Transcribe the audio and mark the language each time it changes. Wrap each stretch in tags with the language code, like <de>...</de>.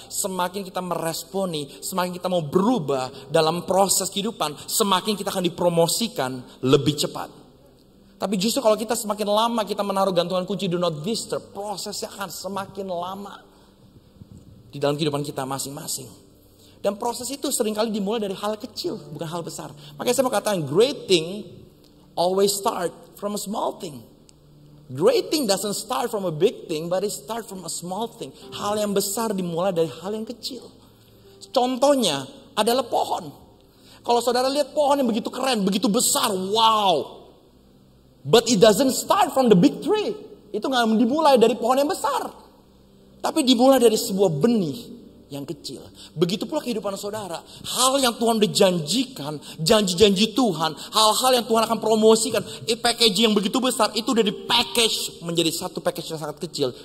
<id>Semakin kita meresponi, semakin kita mau berubah dalam proses kehidupan, semakin kita akan dipromosikan lebih cepat. Tapi justru kalau kita semakin lama kita menaruh gantungan kunci</id> <en>do not disturb,</en> <id>prosesnya akan semakin lama di dalam kehidupan kita masing-masing. Dan proses itu seringkali dimulai dari hal kecil, bukan hal besar.</id> <en>Makanya saya mau katakan great thing always start from a small thing. Great thing doesn't start from a big thing, but it start from a small thing.</en> <id>Hal yang besar dimulai dari hal yang kecil. Contohnya adalah pohon. Kalau saudara lihat pohon yang begitu keren, begitu besar, wow.</id> <en>But it doesn't start from the big tree.</en> <id>Itu gak dimulai dari pohon yang besar. Tapi dimulai dari sebuah benih yang kecil. Begitu pula kehidupan saudara. Hal yang Tuhan udah janjikan, janji-janji Tuhan, hal-hal yang Tuhan akan promosikan, packaging yang begitu besar, itu udah di-package menjadi satu package yang sangat kecil.</id>